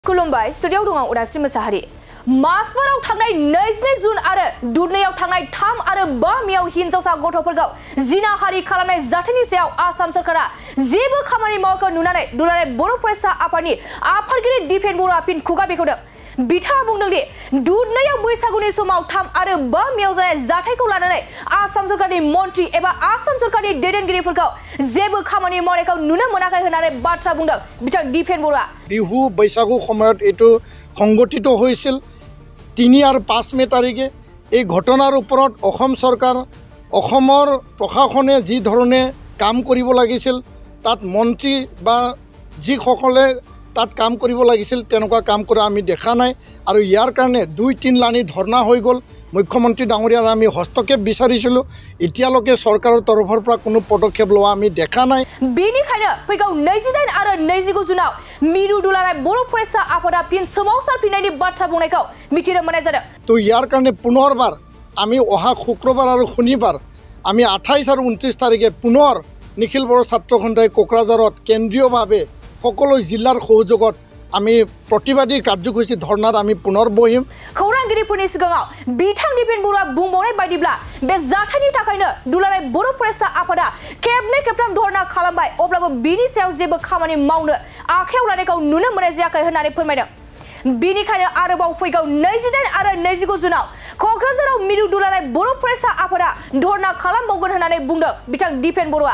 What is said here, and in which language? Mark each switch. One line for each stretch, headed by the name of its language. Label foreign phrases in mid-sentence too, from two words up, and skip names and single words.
Bodo: खुलुमबाय स्टुडियोआव दं आं उदास्रि मोसाहारि मासबाराव थांनाय 22 जुन आरो दुधनैयाव थांनाय 3 आरो 5 मेयाव हिनजावसा गथ'फोरखौ जिनाहारि खालामनाय जाथायनि सायाव आसाम सरकारा जेबो खामानि मावाखै नुनानै दुलाराय बर' फरायसा आफादनि आफादगिरि दिपेन बर'आ फिन खुगा बेखेवदों। बिथाङा बुंदों दि दुधनैयाव बैसागुनि समाव 3 आरो 5 मेयाव जानाय जाथायखौ लानानै आसाम सरकारनि मन्त्रि एबा आसाम सरकारनि दैदेनगिरिफोरखौ जेबो खामानि मावनायखौ नुनो मोनाखै होननानै बाथ्रा बुंदों बिथां दिपेन बर'आ।
Assamese: बिहु बैसागु সময়त एटु সংগঠিত হৈছিল 3 আৰু 5 মে তাৰিখে। এই ঘটনাৰ ওপৰত অসম চৰকাৰ অসমৰ প্ৰশাসনে যি ধৰণে কাম কৰিব লাগিছিল তাত মন্ত্ৰী বা যিসকলে তাত কাম কৰিব লাগিছিল তেনেকুৱা কাম কৰা আমি দেখা নাই আৰু ইয়াৰ কাৰণে 2-3 লানি ধৰ্ণা হৈ গ'ল। মুখ্যমন্ত্ৰী ডাঙৰীয়াৰ আমি হস্তক্ষেপ বিচাৰিছিলোঁ, এতিয়ালৈকে চৰকাৰৰ তৰফৰ পৰা কোনো পদক্ষেপ লোৱা আমি দেখা নাই।
Bodo: बेनिखायनो फैगौ 28 आरो 29 जुनाव मिरु दुलाराय बर' फरायसा आफादा फिन सोमावसारफिननायनि बाथ्रा बुंनायखौ मिथिनो मोननाय जादों।
Assamese: তো ইয়াৰ কাৰণে পুনৰবাৰ আমি অহা শুক্ৰবাৰ আৰু শনিবাৰ আমি 28 আৰু 29 তাৰিখে পুনৰ নিখিল বড়ো ছাত্ৰ সন্থাই কোকৰাঝাৰত কেন্দ্ৰীয়ভাৱে সকলো জিলাৰ সহযোগত আমি প্ৰতিবাদী কাৰ্যসূচী ধৰ্ণাত আমি পুনৰ বহিম।
Bodo: खौरांगिरिफोरनि सिगाङाव बिथां दिपेन बर'आ बुंबावनाय बायदिब्ला बे जाथायनि थाखायनो दुलाराय बर' फरायसा आफादा खेबनै खेबथाम धर्ना खालामबाय अब्लाबो बिनि सायाव जेबो खामानि मावनो आखायाव लानायखौ नुनो मोननाय जायाखै होननानै फोरमायदों। बेनिखायनो आरोबाव फैगौ 28 आरो 29 जुनाव क'क्राझाराव मिरु दुलाराय बर' फरायसा आफादा धर्ना खालामबावगोन होननानै बुंदों बिथां दिपेन बर'आ।